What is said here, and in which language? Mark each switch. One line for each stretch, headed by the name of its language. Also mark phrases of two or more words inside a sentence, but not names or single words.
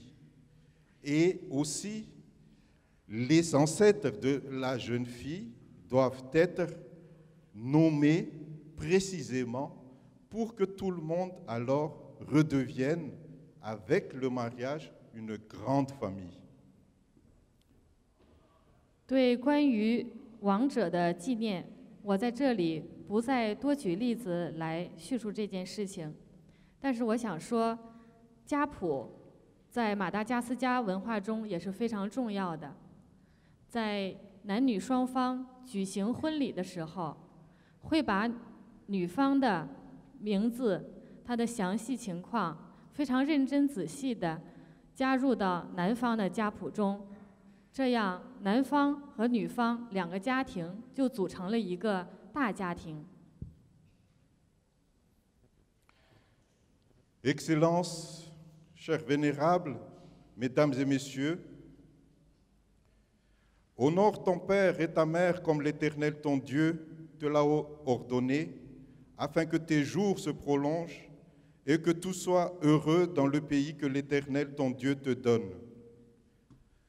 French: Et aussi, les ancêtres de la jeune fille doivent être nommés précisément pour que tout le monde alors redevienne, avec le mariage, une grande famille.
Chinese: 对关于亡者的纪念，我在这里不再多举例子来叙述这件事情，但是我想说，家谱在马达加斯加文化中也是非常重要的。在男女双方举行婚礼的时候，会把女方的名字、她的详细情况非常认真仔细地加入到男方的家谱中，这样男方和女方两个家庭就组成了一个大家庭。
French: Excellences, chers vénérables, mesdames et messieurs, honore ton père et ta mère comme l'Éternel ton Dieu te l'a ordonné, afin que tes jours se prolongent et que tout soit heureux dans le pays que l'Éternel ton Dieu te donne.